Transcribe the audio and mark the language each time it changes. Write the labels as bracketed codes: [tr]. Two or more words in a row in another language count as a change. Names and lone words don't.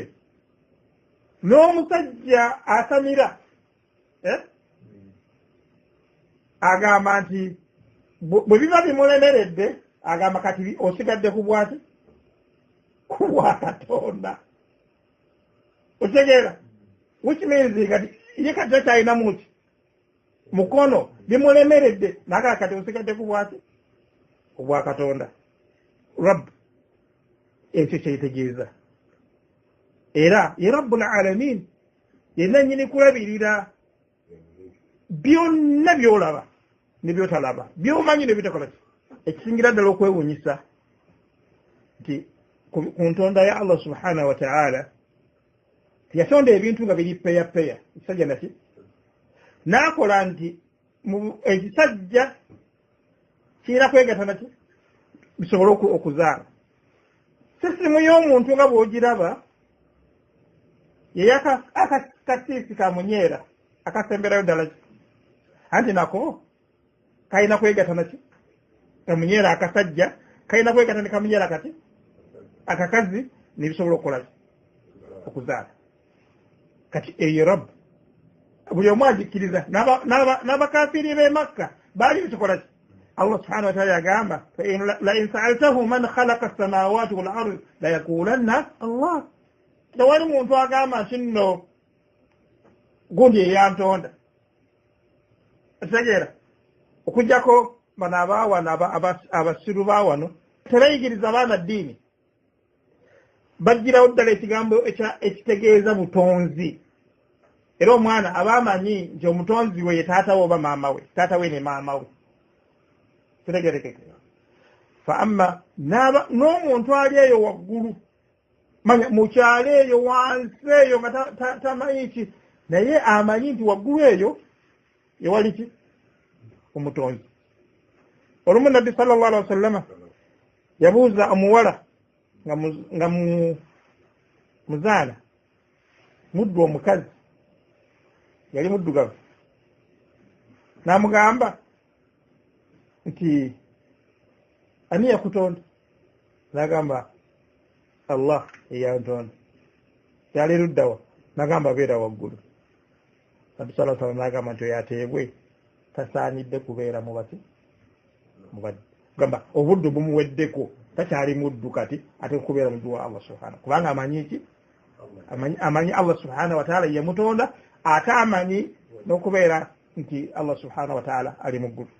[lg] N'omusajja asamira agamba nti bwe biba bimulemeredde, agamba kati osigadde ku bwaki ku bwa Katonda. Otegeera, [en] which means [lg] kati ye kati talina mukono bimulemeredde, naga kati osigadde ku bwaki ku bwa Katonda, Rabb. Ekyo kyekitegeeza. Era ye [ar] رب العالمين, [lg] yenna nnyini kulabirira byonna byolaba ne byotalaba, byomanyi ne bitakola ki. Ekisingira ddala okwewuunyisa nti ku ntonda ya [ar] الله سبحانه وتعالى [lg] yatonda ebintu nga biri peya, ekisajja naki n'akola nti ekisajja kirina kwegatta naki bisobole okuzaala. Sisimu y'omuntu nga bw'ogiraba ye akakasiisi kamunyeera akasemberayo ddala ki, anti nako kalina kwegatta naki kamunyeera akasajja, kalina kwegatta ne kamunyeera kati akakazi ne bisobola okukola okuzaala. Kati eyo Rabb buli omu agikkiriza, n'abakafiri b'e Makka baali bitukola ki. [ar] الله سبحانه وتعالى [lg] yagamba [ar] لئن سألته من خلق السماوات والأرض ليقولن الله. [lg] Tewali muntu agamba nti nno gundi eyantonda. Otegeera, okujjako bano abaawano abasiru baawano tebayigiriza abaana ddiini, bagirawo ddala ekigambo ekitegeeza butonzi. Era omwana aba amanyi nti omutonzi we ye taata we oba maama we, taata we ne maama we. Kitegeerekeka. Fa amma n'omuntu ali eyo waggulu, manya mu kyalo eyo wansi eyo nga tamanyi ki, naye amanyi nti waggulu eyo ewali ki omutonzi. Olumu nabbi [ar] صلى الله عليه وسلم [lg] yabuuza omuwala nga muzaala muddu omukazi yali muddugavu, n'amugamba nti ani yakutonda? N'agamba Allah eyantonda. Yali luddawa? N'agamba beera waggulu. Nabbi [ar] صلى الله عليه وسلم [lg] n'agamba nti yateebwe tasaanidde kubeera mubati mubadde, gamba obuddu bumuweddeko, takyali muddu kati ate kubeera muddu wa [ar] الله سبحانه, [lg] kubanga amanyi ki amanyi [ar] الله سبحانه وتعالى [lg] yamutonda, ate amanyi n'okubeera nti [ar] الله سبحانه وتعالى [lg] ali mu ggulu.